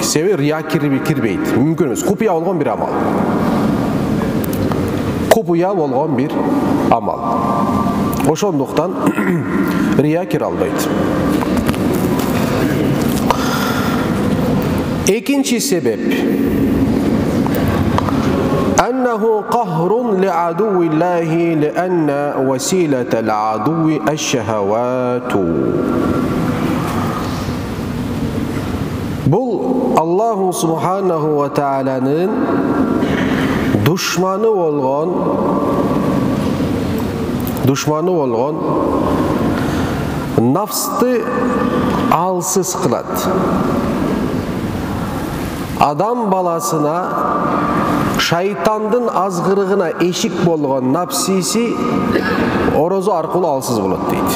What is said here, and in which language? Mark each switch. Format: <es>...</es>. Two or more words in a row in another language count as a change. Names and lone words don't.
<ky>Себеби рия кирбейт. Мүмкүн эмес. Купуя болгон бир амал. Купуя болгон бир амал. Ошондуктан рия кире албайт. Экинчи себеп</ky> <ar>أنه قهر لعدو الله لأن وسيلة العدو الشهوات.</ar> <ky>Бул</ky> <ar>الله سبحانه وتعالى</ar> <ky>душманы болгон нафсты алсыз кылат. Адам баласына шайтандын азгырыгына эшик болгон напсиси орозо аркылуу алсыз болот дейт.</ky>